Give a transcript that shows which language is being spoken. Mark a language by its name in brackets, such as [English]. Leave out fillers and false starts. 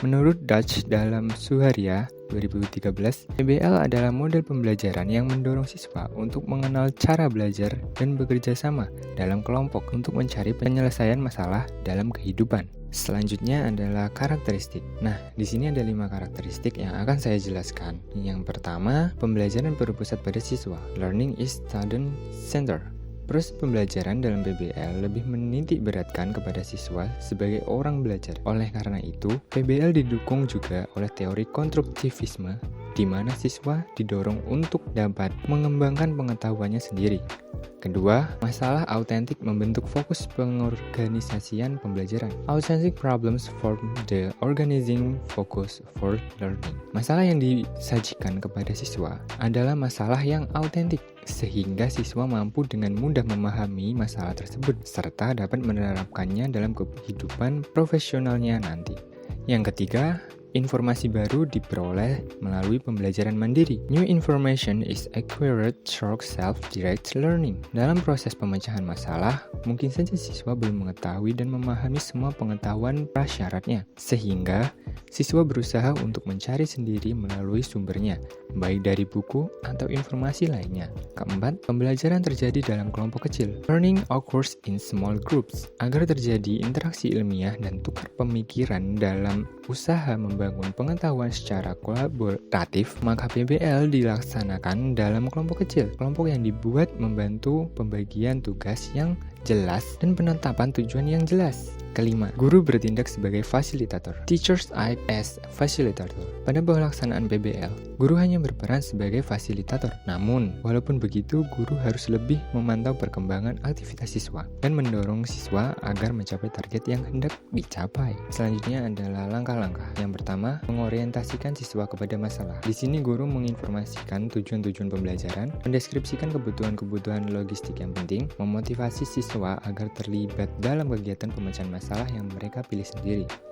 [Indonesian] Menurut Dutch dalam Suharia 2013, PBL adalah model pembelajaran yang mendorong siswa untuk mengenal cara belajar dan bekerja sama dalam kelompok untuk mencari penyelesaian masalah dalam kehidupan. Selanjutnya adalah karakteristik. Nah, di sini ada 5 karakteristik yang akan saya jelaskan. Yang pertama, pembelajaran berpusat pada siswa. [English] Learning is student-centered. [Indonesian] Proses pembelajaran dalam PBL lebih menitik beratkan kepada siswa sebagai orang belajar. Oleh karena itu, PBL didukung juga oleh teori konstruktivisme, di mana siswa didorong untuk dapat mengembangkan pengetahuannya sendiri. Kedua, masalah autentik membentuk fokus pengorganisasian pembelajaran. [English] Authentic problems form the organizing focus for learning. [Indonesian] Masalah yang disajikan kepada siswa adalah masalah yang autentik, sehingga siswa mampu dengan mudah memahami masalah tersebut, serta dapat menerapkannya dalam kehidupan profesionalnya nanti. Yang ketiga, informasi baru diperoleh melalui pembelajaran mandiri. [English] New information is acquired through self-directed learning. [Indonesian] Dalam proses pemecahan masalah, mungkin saja siswa belum mengetahui dan memahami semua pengetahuan prasyaratnya, sehingga siswa berusaha untuk mencari sendiri melalui sumbernya, baik dari buku atau informasi lainnya. Keempat, pembelajaran terjadi dalam kelompok kecil. [English] Learning occurs in small groups. [Indonesian] Agar terjadi interaksi ilmiah dan tukar pemikiran dalam usaha membangun pengetahuan secara kolaboratif, maka PBL dilaksanakan dalam kelompok kecil. Kelompok yang dibuat membantu pembagian tugas yang jelas dan penetapan tujuan yang jelas. Kelima, guru bertindak sebagai fasilitator. [English] Teachers act as facilitator. [Indonesian] Pada pelaksanaan PBL, guru hanya berperan sebagai fasilitator. Namun, walaupun begitu, guru harus lebih memantau perkembangan aktivitas siswa dan mendorong siswa agar mencapai target yang hendak dicapai. Selanjutnya adalah langkah-langkah. Yang pertama, mengorientasikan siswa kepada masalah. Di sini guru menginformasikan tujuan-tujuan pembelajaran, mendeskripsikan kebutuhan-kebutuhan logistik yang penting, memotivasi siswa agar terlibat dalam kegiatan pemecahan masalah yang mereka pilih sendiri.